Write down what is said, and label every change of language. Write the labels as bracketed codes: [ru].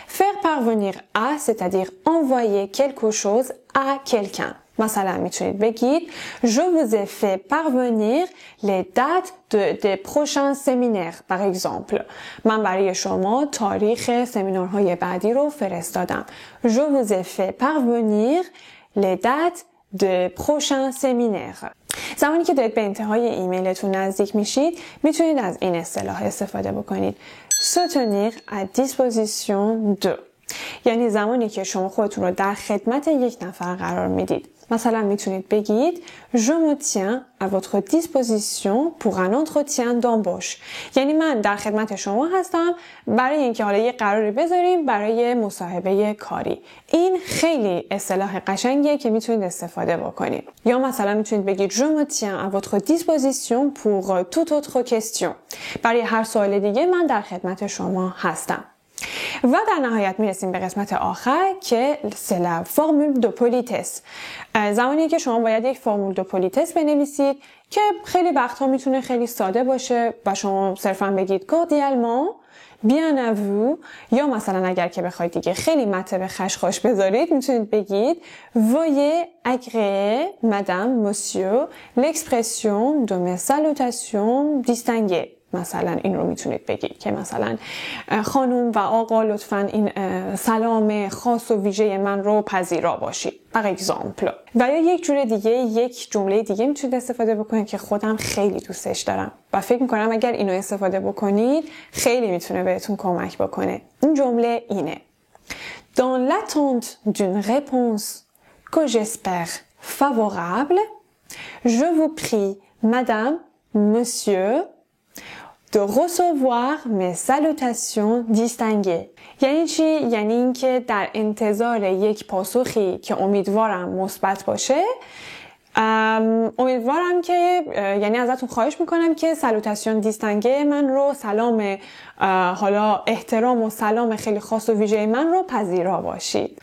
[fr] faire parvenir à c'est-à-dire envoyer quelque chose à quelqu'un. [fa] مثلا میتونید بگید [fr] Je vous ai fait parvenir les dates des prochains séminaires par exemple. [fa] من برای شما تاریخ سمینارهای بعدی رو فرستادم. [fr] Je vous ai fait parvenir les dates des prochains séminaires. [fa] زمانی که دارید به انتهای ایمیلتون نزدیک میشید میتونید از این اصطلاح استفاده بکنید. [fr] Se tenir à disposition de. [fa] یعنی زمانی که شما خودتون رو در خدمت یک نفر قرار میدید. مثلا میتونید بگید [fr] Je me tiens à votre disposition pour un entretien d'embauche. [fa] یعنی من در خدمت شما هستم برای اینکه حالا یه قراری بذاریم برای مصاحبه کاری. این خیلی اصطلاح قشنگیه که میتونید استفاده بکنید. یا مثلا میتونید بگید [fr] Je me tiens à votre disposition pour toute autre question. [fa] برای هر سوال دیگه من در خدمت شما هستم. و در نهایت میرسیم به قسمت آخر که [fr] c'est la formule de politesse. [fa] زمانی که شما باید یک فرمول دو پولیتس بنویسید که خیلی وقتها میتونه خیلی ساده باشه و شما صرفا بگید [fr] cordialement, bien à vous. [fa] یا مثلا اگر که بخواید دیگه خیلی مته به خشخاش بذارید میتونید بگید [fr] veuillez agréer madame, monsieur l'expression de mes salutations distinguées. [fa] مثلا این رو میتونید بگید که مثلا خانم و آقا لطفاً این سلام خاص و ویژه من رو پذیرا باشید. [fr] par exemple. [fa] و یا یک جور دیگه، یک جمله دیگه میتونید استفاده بکنید که خودم خیلی دوستش دارم و فکر میکنم اگر اینو استفاده بکنید خیلی میتونه بهتون کمک بکنه. این جمله اینه: [fr] Dans l'attente d'une réponse que j'espère favorable, je vous prie, madame, monsieur, de recevoir mes salutations distinguées. [fa] یعنی چی؟ یعنی اینکه در انتظار یک پاسخی که امیدوارم مثبت باشه، امیدوارم که یعنی ازتون خواهش میکنم که سالوتاسیون دیستنگه من رو، سلام حالا احترام و سلام خیلی خاص و ویژه من رو پذیرا باشید.